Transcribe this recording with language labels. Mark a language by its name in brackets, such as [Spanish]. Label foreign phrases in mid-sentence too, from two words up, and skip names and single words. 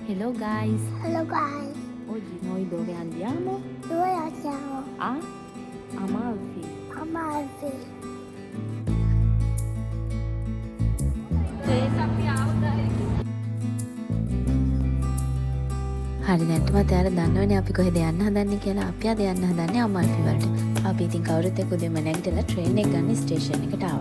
[English] Hello guys. Hello guys, [Italian] Oggi noi dove andiamo? dove andiamo? A Amalfi. Amalfi. [Sinhala] හරි දැන්ටමත් එයාලා දන්නවනේ අපි කොහෙද යන්න හදන්නේ කියලා. අපි අද යන්න හදන්නේ අමාල්ෆි වලට. අපි ඉතින් කවුරුත් එක්ක උදේම නැගිටලා ට්‍රේන් එක ගන්න ස්ටේෂන් එකට ආවා.